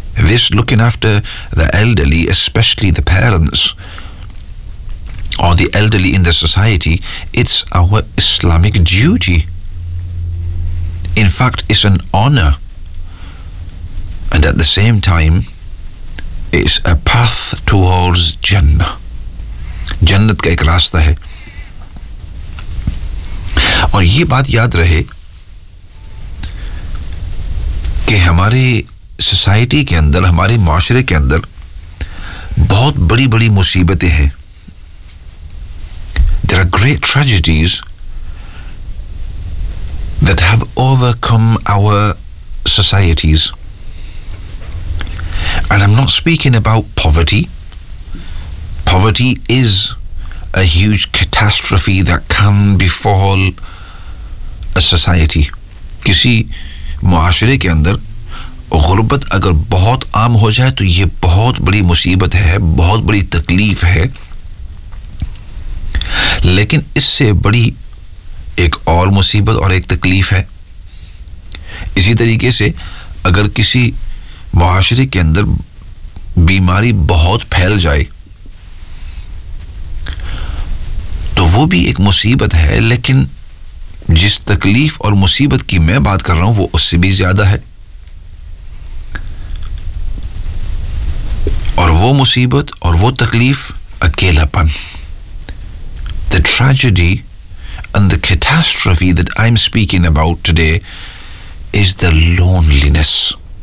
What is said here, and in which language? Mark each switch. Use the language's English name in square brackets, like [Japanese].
[English] This looking after the elderly especially the parents or the elderly in the society it's our Islamic duty In fact, it's an honor. And at the same time, it's a path towards Jannah. [Hindi] जन्नत का एक रास्ता है। और ये बात याद रहे कि हमारे सोसाइटी के अंदर, हमारे माशरे के अंदर बहुत बड़ी बड़ी मुसीबतें हैं। [English] There are great tragedies that have overcome our societies. And I'm not speaking about poverty. Poverty is a huge catastrophe that can befall a society. [Hindi] किसी मुआशरे के अंदर गुरबत अगर बहुत आम हो जाए तो ये बहुत बड़ी मुसीबत है, बहुत बड़ी तकलीफ है। लेकिन इससे बड़ी एक और मुसीबत और एक तकलीफ है। इसी तरीके से अगर किसी मुआशरे के अंदर बीमारी बहुत फैल जाए तो वो भी एक मुसीबत है, लेकिन जिस तकलीफ और मुसीबत की मैं बात कर रहा हूँ वो उससे भी ज़्यादा है। और वो मुसीबत और वो तकलीफ अकेलापन, [English] the tragedy and the catastrophe that I'm speaking about today is the loneliness.